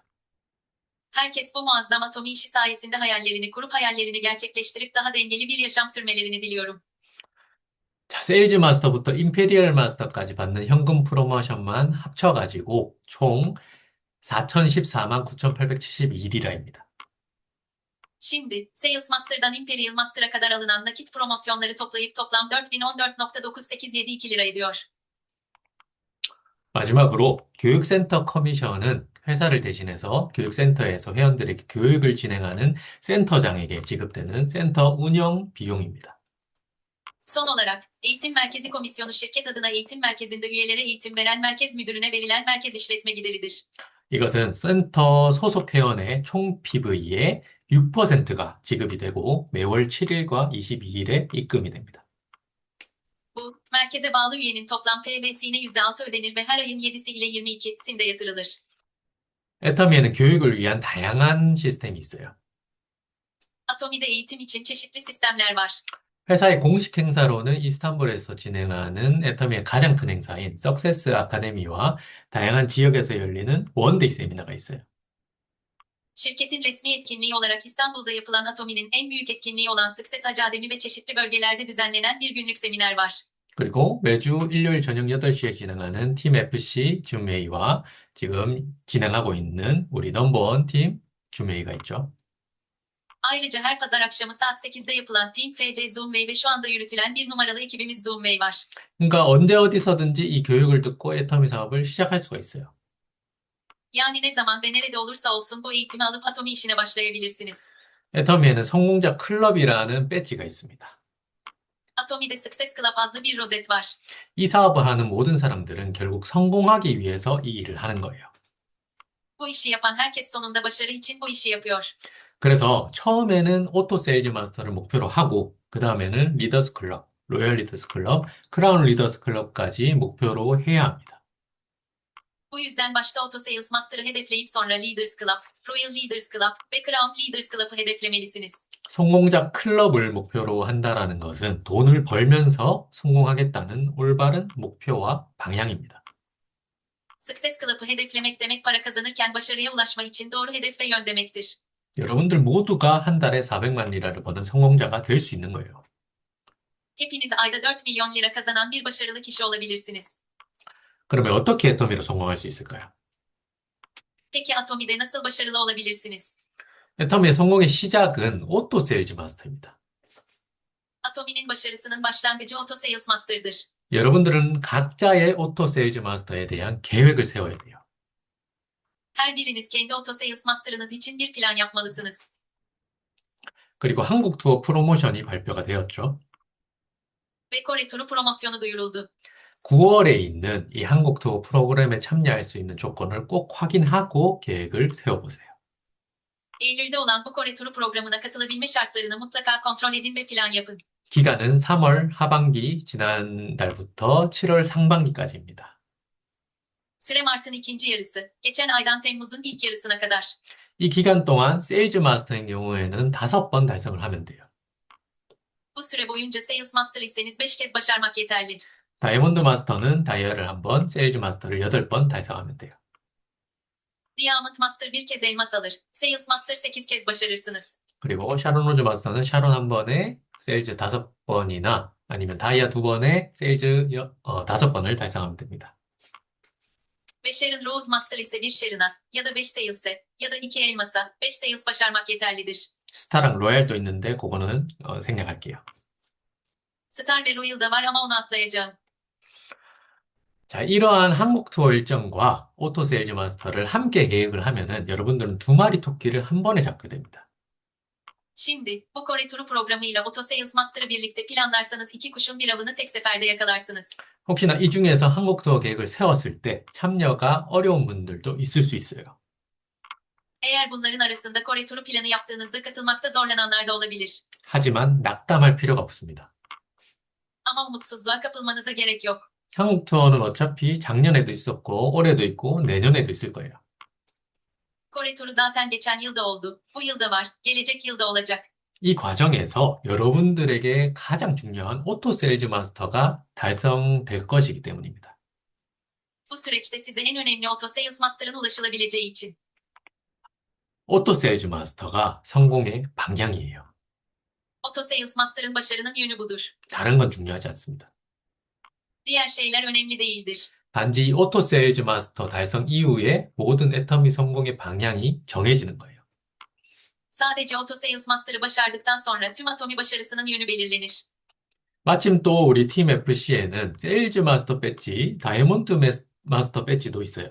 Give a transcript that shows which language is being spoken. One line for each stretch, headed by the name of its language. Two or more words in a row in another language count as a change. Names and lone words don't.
Turkish: Herkes bu muazzam atomi işi sayesinde hayallerini kurup hayallerini gerçekleştirip daha dengeli bir yaşam sürmelerini diliyorum.
Korean: 자, 세일즈 마스터부터 임페리얼 마스터까지 받는 현금 프로모션만 합쳐가지고 총 4,014만 9,871이라입니다.
Turkish: Şimdi, Sales Master'dan Imperial Master'a kadar alınan nakit promosyonları toplayıp toplam 4014.9872 lira ediyor.
Korean: 마지막으로 교육센터 커미션은 회사를 대신해서 교육센터에서 회원들에게 교육을 진행하는 센터장에게 지급되는 센터 운영 비용입니다.
Turkish: Son olarak, eğitim merkezi komisyonu şirket adına eğitim merkezinde üyelere eğitim veren merkez müdürüne verilen merkez işletme gideridir.
Korean: 이것은 센터 소속 회원의 총 PV의 6%가 지급이 되고 매월 7일과 22일에 입금이 됩니다.
Turkish: Bu, merkeze bağlı üyenin toplam PV'sine %6 ödenir ve her ayın 7'si ile 22'sinde yatırılır.
Korean: 애터미에는 교육을 위한 다양한 시스템이 있어요.
Turkish: Atomi'de eğitim için çeşitli sistemler var.
Korean: 회사의 공식 행사로는 이스탄불에서 진행하는 애터미의 가장 큰 행사인 석세스 아카데미와 다양한 지역에서 열리는 원데이 세미나가 있어요.
Turkish: Şirketin resmi etkinliği olarak İstanbul'da yapılan Atomi'nin en büyük etkinliği olan Success Academy ve çeşitli bölgelerde düzenlenen bir günlük seminer var.
Korean: 그리고 매주 일요일 저녁 8시에 진행하는 팀 FC 줌회의와 지금 진행하고 있는 우리 넘버원 팀 줌회의가 있죠.
Turkish: Ayrıca her pazar akşamı saat 8'de yapılan Team FC Zoomway ve şu anda yürütülen bir numaralı ekibimiz Zoomway var.
Korean: 그러니까 언제 어디서든지 이 교육을 듣고 애터미 사업을 시작할 수가 있어요.
Turkish: Yani ne zaman ve nerede olursa olsun bu eğitimi alıp Atomi işine başlayabilirsiniz.
Korean: 애터미에는 성공자 클럽이라는 배지가 있습니다.
Turkish: Atomi'de Success Club adlı bir rozet var.
Korean: 이 사업을 하는 모든 사람들은 결국 성공하기 위해서 이 일을 하는 거예요.
Turkish: Bu işi yapan herkes sonunda başarı için bu işi yapıyor.
Korean: 그래서 처음에는 오토 세일즈 마스터를 목표로 하고 그 다음에는 리더스 클럽, 로열 리더스 클럽, 크라운 리더스 클럽까지 목표로 해야 합니다.
Turkish: Bu yüzden başta Auto Sales Master'ı hedefleyip sonra Leaders Club, Royal Leaders Club ve Crown Leaders Club'ı hedeflemelisiniz.
Korean: 성공자 클럽을 목표로 한다라는 것은 돈을 벌면서 성공하겠다는 올바른 목표와 방향입니다.
Turkish: Success Club'ı hedeflemek demek para kazanırken başarıya ulaşma için doğru hedef ve yön demektir.
Korean: 여러분들 모두가 한 달에 400만 리라를 버는 성공자가 될 수 있는 거예요.
Turkish: Hepiniz ayda 4 milyon lira kazanan bir başarılı kişi olabilirsiniz.
Korean: 그러면 어떻게 애터미로 성공할 수 있을까요?
Turkish: Peki Atomi'de nasıl başarılı olabilirsiniz?
Korean: 애터미의 성공의 시작은 오토 세일즈 마스터입니다.
Turkish: Atomi'nin başarısının başlangıcı Auto Sales Master'dır.
Korean: 여러분들은 각자의 오토 세일즈 마스터에 대한 계획을 세워야 돼요.
Turkish: Her biriniz kendi Auto Sales Master'ınız için bir plan yapmalısınız.
Korean: 그리고 한국 투어 프로모션이 발표가 되었죠.
Turkish: Ve Kore turu promosyonu duyuruldu.
Korean: 9월에 있는 이 한국 투어 프로그램에 참여할 수 있는 조건을 꼭 확인하고 계획을 세워보세요.
Turkish: Eylül'de olan bu Kore turu programına katılabilme şartlarını mutlaka kontrol edin ve plan yapın.
Korean: 기간은 3월 하반기 지난달부터 7월 상반기까지입니다.
Turkish: Süre Mart'ın ikinci yarısı, geçen aydan Temmuz'un ilk yarısına kadar.
Korean: 이 기간 동안 세일즈 마스터의 경우에는 5번 달성을 하면 돼요.
Turkish: Bu süre boyunca Sales Master iseniz 5 kez başarmak yeterli.
Korean: 다이아몬드 마스터는 다이아를 한번, 세일즈 마스터를 8번 달성하면 돼요.
Turkish: Diamond Master bir kez elmas alır. Sales Master 8 kez başarırsınız.
Korean: 그리고 샤론 로즈 마스터는 샤론 한 번에 세일즈 5번이나 아니면 다이아 2번에 세일즈 5번을 달성하면 됩니다.
Turkish: Ve Sharon Rose Master ise bir Sharon'a ya da 5 Sales'e ya da 2 elmasa 5 Sales başarmak yeterlidir.
Korean: 스타랑 로얄도 있는데 그거는 생략할게요.
Turkish: Star ve Royal da var ama onu atlayacağım.
Korean: 자, 이러한 한국 투어 일정과 오토 세일즈 마스터를 함께 계획을 하면은 여러분들은 2마리 토끼를 한 번에 잡게 됩니다.
Turkish: Şimdi, bu Kore turu programıyla Auto Sales Master'ı birlikte planlarsanız 2 kuşun bir avını tek seferde yakalarsınız.
Korean: 혹시나 이 중에서 한국 투어 계획을 세웠을 때 참여가 어려운 분들도 있을 수 있어요.
Turkish: Eğer bunların arasında Kore turu planı yaptığınızda katılmakta zorlananlar da olabilir.
Korean: 하지만 낙담할 필요가 없습니다.
Turkish: Ama umutsuzluğa kapılmanıza gerek yok.
Korean: 한국 투어는 어차피 작년에도 있었고 올해도 있고 내년에도 있을 거예요.
Turkish: Kore turu zaten geçen yılda oldu. Bu yılda var. Gelecek yılda olacak.
Korean: 이 과정에서 여러분들에게 가장 중요한 오토 세일즈 마스터가 달성될 것이기 때문입니다.
Turkish: Bu süreçte size en önemli Auto Sales Master'ın ulaşılabileceği için.
Korean: 오토 세일즈 마스터가 성공의 방향이에요.
Turkish: Auto Sales Master'ın başarının yönü budur.
Korean: 다른 건 중요하지 않습니다.
Turkish: Diğer şeyler önemli değildir.
Korean: 단지 이 오토 세일즈 마스터 달성 이후에 모든 애터미 성공의 방향이 정해지는 거예요.
Turkish: Sadece Auto Sales Master'ı başardıktan sonra tüm Atomi başarısının yönü belirlenir.
Korean: 마침 또 우리 팀 FC에는 세일즈 마스터 배지, 다이아몬드 마스터 배지도 있어요.